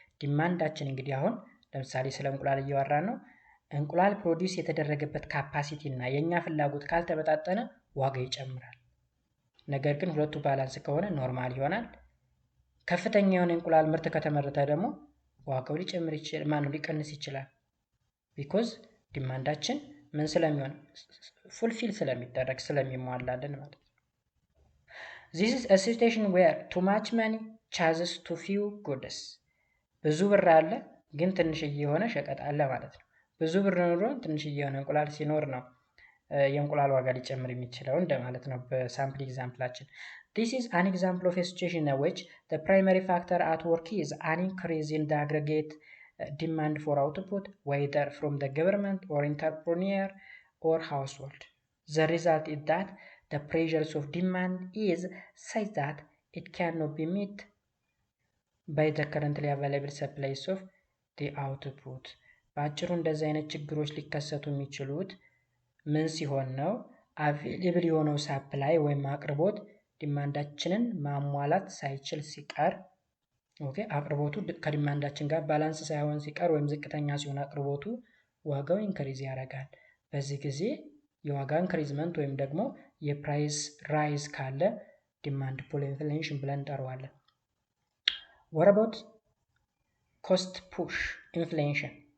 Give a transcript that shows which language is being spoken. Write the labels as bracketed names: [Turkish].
[Amharic] ዲማንዳችን እንግዲህ አሁን ለምሳሌ ስለ እንቁላል እያወራን ነው። እንቁላል ፕሮዲውስ የተደረገበት ካፓሲቲ እና የኛ ፍላጎት ካልተመጣጠነ ዋጋ ይጨምራል። ነገር ግን ሁለቱ ባላንስ ከሆነ ኖርማል ይሆናል። ከፍተኛ የሆነ እንቁላል ምርት ከተመረተ ደግሞ ዋጋው ሊጨምር ይችላል፣ ሊቀንስ ይችላል። ቢኮዝ ዲማንዳችን ምን ስለሚሆን ፉልፊል ስለሚደረግ ስለሚሟላልን ማለት ነው። [English] this is a situation where too much money chases too few goods. [Amharic] ብዙ ብር አለ ግን ትንሽዬ የሆነ ሸቀጥ አለ ማለት ነው። ብዙ ብር ኖሮ ትንሽዬ የሆነ እንቁላል ሲኖር ነው የእንቁላል ዋጋ ሊጨምር የሚችለው እንደማለት ነው በሳምፕል ኤግዛምፕላችን። [English] this is an example of a situation in which the primary factor at work is an increase in the aggregate demand for output, whether from the government or entrepreneur or household. The result is that the pressures of demand is such that it cannot be met by the currently available supplies of the output. [Amharic] በአጭሩ እንደዚህ አይነት ችግሮች ሊከሰቱ የሚችሉት ምን ሲሆን ነው? አቬሌብል የሆነው ሳፕላይ ወይም አቅርቦት ዲማንዳችንን ማሟላት ሳይችል ሲቀር፣ ኦኬ፣ አቅርቦቱ ከዲማንዳችን ጋር ባላንስ ሳይሆን ሲቀር ወይም ዝቅተኛ ሲሆን አቅርቦቱ ዋጋው ኢንክሪዝ ያደርጋል። በዚህ ጊዜ የዋጋ ኢንክሪዝመንት ወይም ደግሞ የፕራይስ ራይዝ ካለ ዲማንድ ፑል ኢንፍሌሽን ብለን እንጠራዋለን። [English] what about cost push inflation?